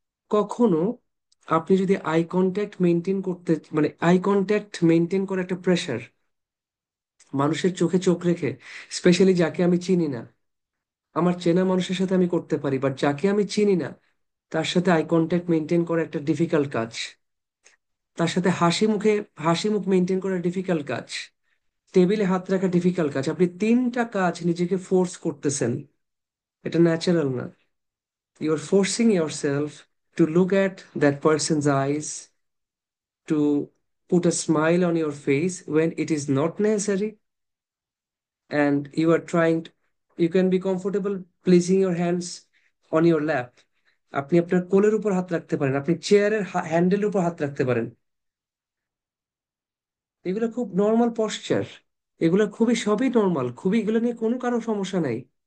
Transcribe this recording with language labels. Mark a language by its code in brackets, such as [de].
[bn] কখনো আপনি যদি আই কন্ট্যাক্ট মেনটেন করতে, মানে আই কন্ট্যাক্ট মেনটেন করা একটা প্রেশার, মানুষের চোখে চোখ রেখে, স্পেশালি যাকে আমি চিনি না, আমার চেনা মানুষের সাথে আমি করতে পারি, বাট যাকে আমি চিনি না তার সাথে আই কন্ট্যাক্ট মেনটেন করা একটা ডিফিকাল্ট কাজ, তার সাথে হাসি মুখ মেনটেন করা ডিফিকাল্ট কাজ, টেবিলে হাত রাখা ডিফিকাল্ট কাজ, আপনি তিনটা কাজ নিজেকে ফোর্স করতেছেন, এটা ন্যাচারাল না। [en] you are forcing yourself to look at that person's eyes, to put a smile on your face when it is not necessary, and you are trying to, you can be comfortable placing your hands on your lap, [bn] আপনি আপনার কোলের উপর হাত রাখতে পারেন, [en] আপনি চেয়ারের হ্যান্ডেলের উপর হাত রাখতে পারেন, [bn] এগুলো খুব নর্মাল পশ্চার, এগুলো খুবই সবই নর্মাল, খুবই এগুলো নিয়ে কোনো কারো সমস্যা নাই।